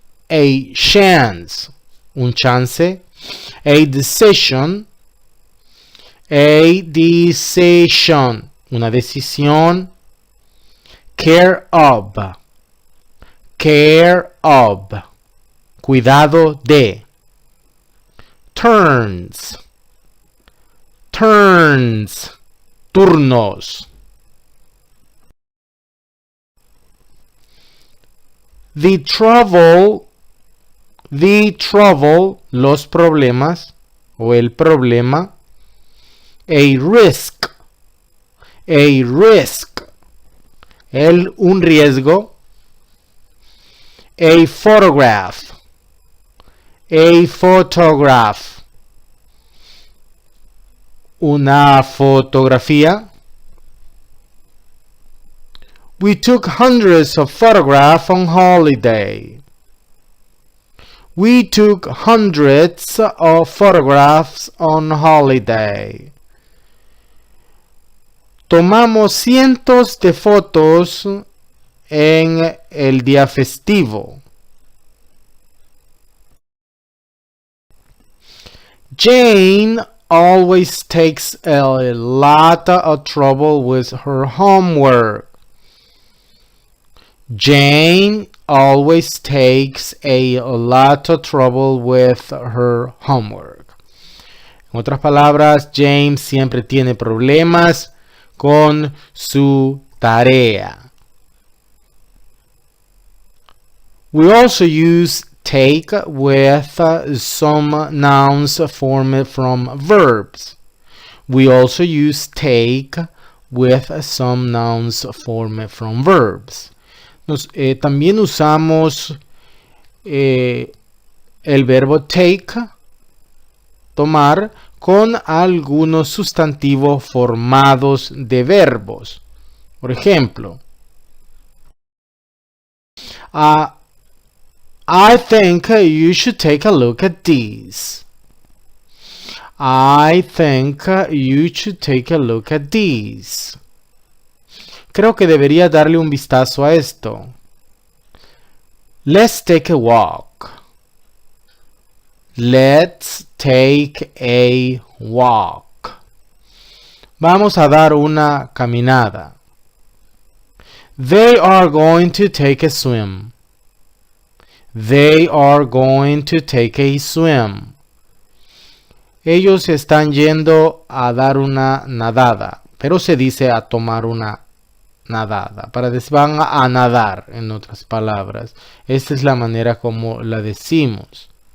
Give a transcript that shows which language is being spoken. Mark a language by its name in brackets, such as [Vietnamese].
[English] A chance. [Spanish] Un chance. [English] A decision. A decision, [Spanish] una decisión. [English] Care of, care of, [Spanish] cuidado de. [English] Turns, turns, [Spanish] turnos. [English] The trouble, [Spanish] los problemas o el problema. [English] A risk, [Spanish] un riesgo. [English] A photograph, [Spanish] una fotografía. [English] We took hundreds of photographs on holiday. We took hundreds of photographs on holiday. [Spanish] Tomamos cientos de fotos en el día festivo. [English] Jane always takes a lot of trouble with her homework. Jane always takes a lot of trouble with her homework. [Spanish] En otras palabras, James siempre tiene problemas con su tarea. [English] We also use take with some nouns formed from verbs. We also use take with some nouns formed from verbs. [Spanish] También usamos el verbo take, tomar, con algunos sustantivos formados de verbos. Por ejemplo, [English] I think you should take a look at these. I think you should take a look at these. [Spanish] Creo que debería darle un vistazo a esto. [English] Let's take a walk. Let's take a walk. [Spanish] Vamos a dar una caminada. [English] They are going to take a swim. They are going to take a swim. [Spanish] Ellos están yendo a dar una nadada, pero se dice a tomar una nadada. Para decir, van a nadar, en otras palabras. Esta es la manera como la decimos.